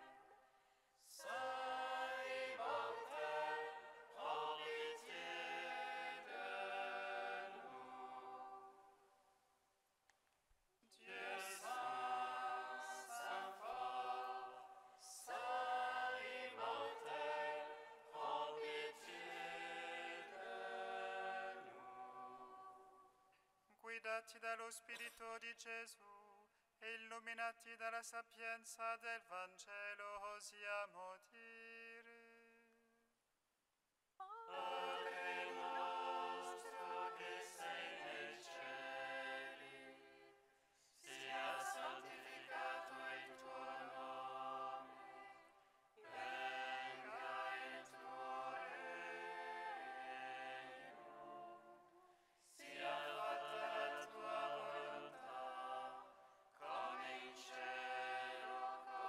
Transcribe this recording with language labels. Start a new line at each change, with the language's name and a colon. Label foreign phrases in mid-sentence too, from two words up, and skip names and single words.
French: Saint immortel, prends pitié de nous. Dieu saint, saint fort, saint immortel, prends pitié de nous.
Italian: Guidati dallo Spirito di Gesù e illuminati dalla sapienza del Vangelo, osiamo dire. Padre nostro che sei nei cieli, sia santificato il tuo nome, venga il tuo regno, sia fatta la tua volontà, come in cielo,